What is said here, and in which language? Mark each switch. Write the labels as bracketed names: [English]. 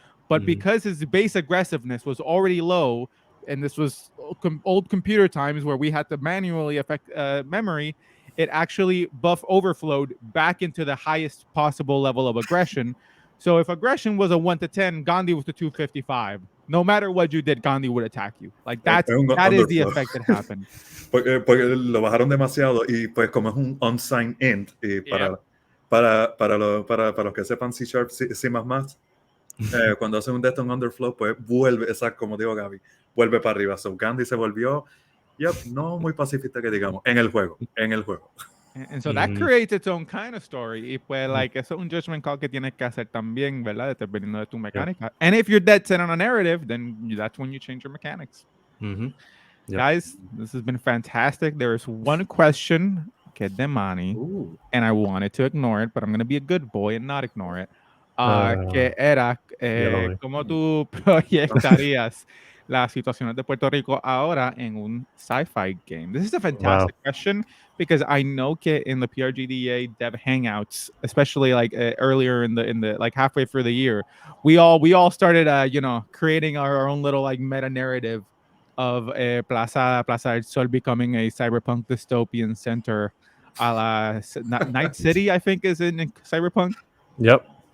[English] But because his base aggressiveness was already low, and this was old computer times where we had to manually affect memory, it actually buff overflowed back into the highest possible level of aggression. So if aggression was a 1 to 10, Gandhi was a 255. No matter what you did, Gandhi would attack you. Like that is the effect that happened. [Spanish] Porque lo bajaron demasiado y pues como es un unsigned int y para los que sepan C#, C++, cuando hacen un death on underflow, pues vuelve, exacto, como digo Gaby, vuelve para arriba. So Gandhi se volvió, no muy pacifista que digamos, en el juego. [English] And so that creates its own kind of story. [Spanish] Y pues, like, eso es un [English] judgment call [Spanish] que tienes que hacer también, ¿verdad? Dependiendo de tu mecánica. [English] And if you're dead set on a narrative, then that's when you change your mechanics. Guys, this has been fantastic. There is one question [Spanish] que de Manny, [English] and I wanted to ignore it, but I'm going to be a good boy and not ignore it. [Spanish] Que era, ¿cómo tú proyectarías las situaciones de Puerto Rico ahora en un sci-fi game? [English] This is a fantastic question, because I know que in the PRGDA dev hangouts, especially like earlier in the like halfway through the year, we all started creating our own little like meta narrative of Plaza del Sol becoming a cyberpunk dystopian center, a la Night City, I think, is in cyberpunk. Yep.